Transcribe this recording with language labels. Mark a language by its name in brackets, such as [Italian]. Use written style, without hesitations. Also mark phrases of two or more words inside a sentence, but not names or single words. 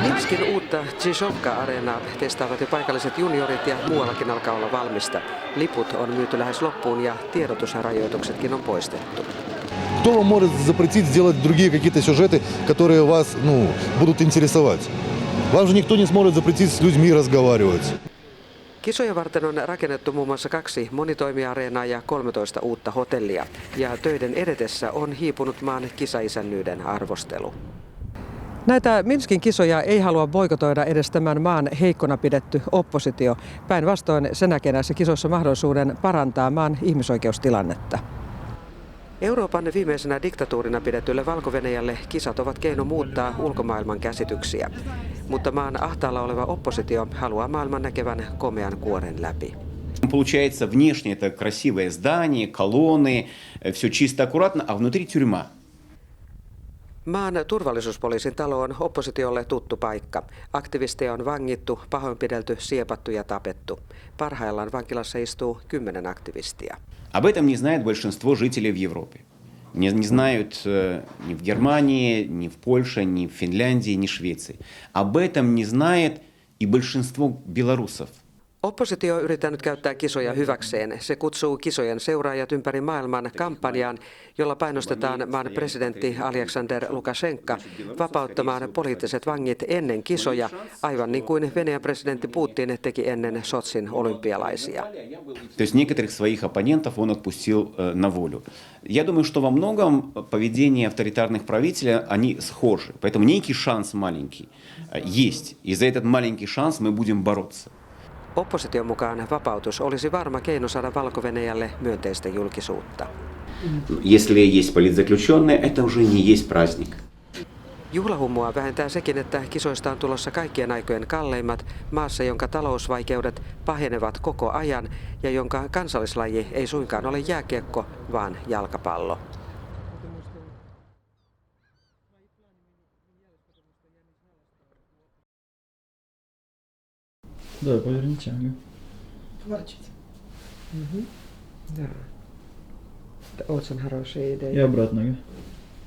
[Finnish] Minskin uutta Zhizhovka-areenaa testaavat jo paikalliset juniorit ja muuallakin alkaa olla valmista. Liput on myyty lähes loppuun ja tiedotusrajoituksetkin on poistettu. [Russian] Кто вам может запретить сделать другие какие-то сюжеты, которые вас, будут интересовать? Вам же никто не сможет запретить с людьми разговаривать. [Finnish] Kisoja varten on rakennettu muun muassa 2 monitoimiareenaa ja 13 uutta hotellia. Ja töiden edetessä on hiipunut maan kisaisännyyden arvostelu. Näitä Minskin kisoja ei halua boikotoida edes tämän maan heikkona pidetty oppositio. Päinvastoin se näkee näissä kisoissa mahdollisuuden parantaa maan ihmisoikeustilannetta. Euroopan viimeisenä diktatuurina pidetylle Valko-Venäjälle kisat ovat keino muuttaa ulkomaailman käsityksiä. Mutta maan ahtaalla oleva oppositio haluaa maailman näkevän komean kuoren läpi. [Russian] Получается, внешне это красивое здание, колонны, все чисто, аккуратно, а внутри тюрьма. [Finnish] Maan turvallisuuspoliisin talo on oppositiolle tuttu paikka. Aktivisteja on vangittu, pahoinpidelty, siepattu ja tapettu. Parhaillaan vankilassa istuu 10 aktivistia. [Russian] Об этом не знает большинство жителей в Европе. Не знают ни в Германии, ни в Польше, ни в Финляндии, ни в Швеции. Об этом не знает и большинство белорусов. [Finnish] Oppositio on yrittänyt käyttää kisoja hyväkseen. Se kutsuu kisojen seuraajat ympäri maailman kampanjaan, jolla painostetaan maan presidentti Alexander Lukashenka vapauttamaan poliittiset vangit ennen kisoja, aivan niin kuin Venäjän presidentti Putin teki ennen Sotsin olympialaisia. [Russian] То есть некоторых своих оппонентов он отпустил на волю. Я думаю, что во многом поведение авторитарных правителей, они схожи. Поэтому некий шанс маленький есть. И за этот маленький шанс мы будем бороться. [Finnish] Opposition mukaan vapautus olisi varma keino saada Valko-Venäjälle myönteistä julkisuutta. [Russian] Если есть политзаключенные, это уже не есть праздник. [Finnish] Juhlahummua vähentää sekin, että kisoista on tulossa kaikkien aikojen kalleimmat maassa, jonka talousvaikeudet pahenevat koko ajan ja jonka kansallislaji ei suinkaan ole jääkiekko, vaan jalkapallo. [Russian] Да, поверните. Поворачивайте. Да. Это очень хорошая идея. И обратно.